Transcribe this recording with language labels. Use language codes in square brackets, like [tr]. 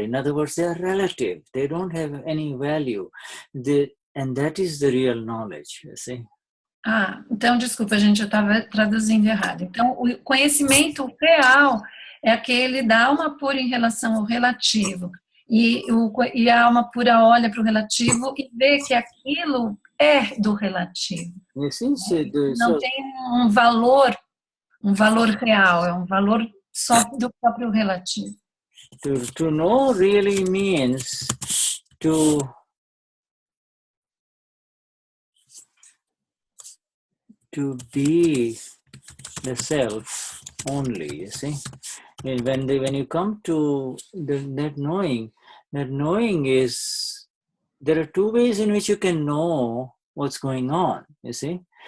[en] In other words, they are relative. They don't have any value. And that is the real knowledge, you see. [pt] Então, desculpa, gente, eu estava traduzindo errado. Então, o conhecimento real é aquele da alma pura em relação ao relativo. E a alma pura olha para o relativo e vê que aquilo é do relativo. Não tem um valor real, é um valor só do próprio relativo. [en] To know really means to be the self only, you see. And when you come to that knowing is, there are two ways in which you can know what's going on, you see.